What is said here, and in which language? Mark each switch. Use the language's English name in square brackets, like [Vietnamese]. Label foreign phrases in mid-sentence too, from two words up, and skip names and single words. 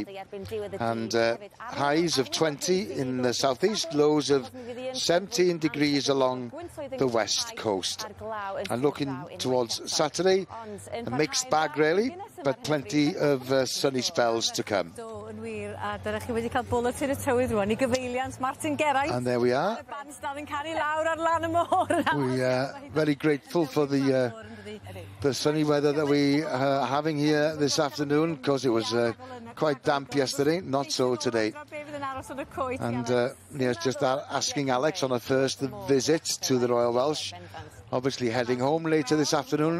[English] And highs of 20 in the southeast, lows of 17 degrees along the west coast. And looking towards Saturday, a mixed bag really, but plenty of sunny spells to come. [Welsh] Yn wir, a dyna chi wedi cael bulletin y tywydd rwan I gyfeiliant Martin Geraint. [English] And there we are. [Welsh] Y bandstand yn canu lawr ar lan y môr. [English] We are very grateful for the sunny weather that we are having here this afternoon, because it was quite damp yesterday, not so today. And Nia's just asking Alex on her first visit to the Royal Welsh, obviously heading home later this afternoon.